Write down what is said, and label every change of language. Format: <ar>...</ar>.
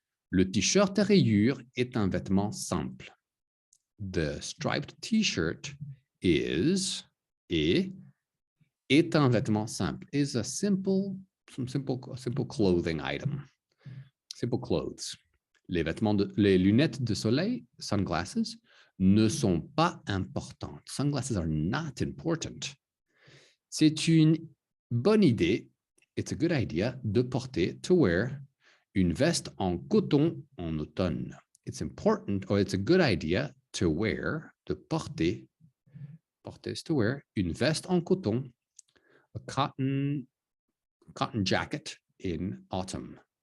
<fr>Le t-shirt à rayures est un vêtement simple.</fr> <en>The striped t-shirt</en> <fr>est un vêtement simple.</fr> <en>Is a simple clothing item. Simple clothes.</en> <fr>Les lunettes de soleil, sunglasses, ne sont pas importantes.</fr> <en>Sunglasses are not important.</en> <fr>C'est une bonne idée,</fr> <en>it's a good idea,</en> <fr>de porter,</fr> <en>to wear,</en> <fr>une veste en coton en automne.</fr> <en>It's important, or it's a good idea to wear,</en> <fr>de porter</fr> <en>is to wear,</en> <fr>une veste en coton,</fr> <en>a cotton jacket in autumn.</en>